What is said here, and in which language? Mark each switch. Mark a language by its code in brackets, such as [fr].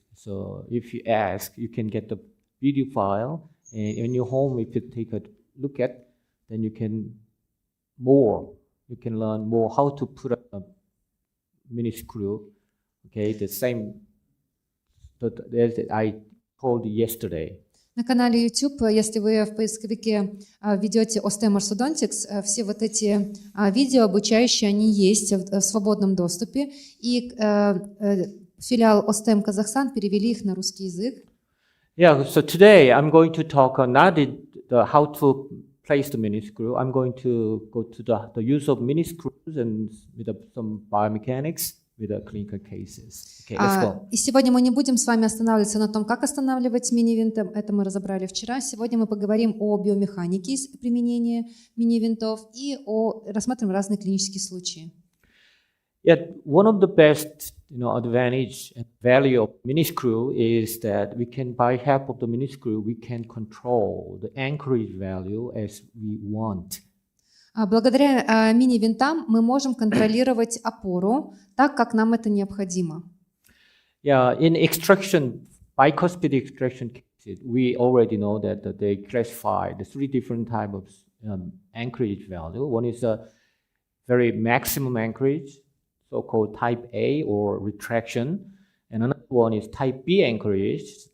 [en] So if you ask, you can get the video file, and in your home, if you take a look at, then you can learn more how to put a mini screw. Okay, the same that I told yesterday. [ru] На канале YouTube, если вы в поисковике введете Osstem Orthodontics, все вот эти видео обучающие, они есть в свободном доступе. И филиал Osstem Казахстан перевели их на русский язык. [en] Yeah, so today I'm going to talk not how to place the mini screw. I'm going to go to the use of mini screws and with some biomechanics. with the clinical cases. Okay, let's go. [ru] И сегодня мы не будем с вами останавливаться на том, как останавливать мини-винты. Это мы разобрали вчера. Сегодня мы поговорим о биомеханике применения мини-винтов и рассмотрим разные клинические случаи. [en] Yet one of the best, advantage and value of mini screw is that we can, by help of the mini screw, we can control the anchorage value as we want. [ru] Благодаря мини-винтам мы можем контролировать опору так, как нам это необходимо. [en] Yeah, in extraction, bicuspid extraction cases, we already know that they classify the three different types of anchorage value. One is a very maximum anchorage, so-called type A or retraction, and another one is type B anchorage.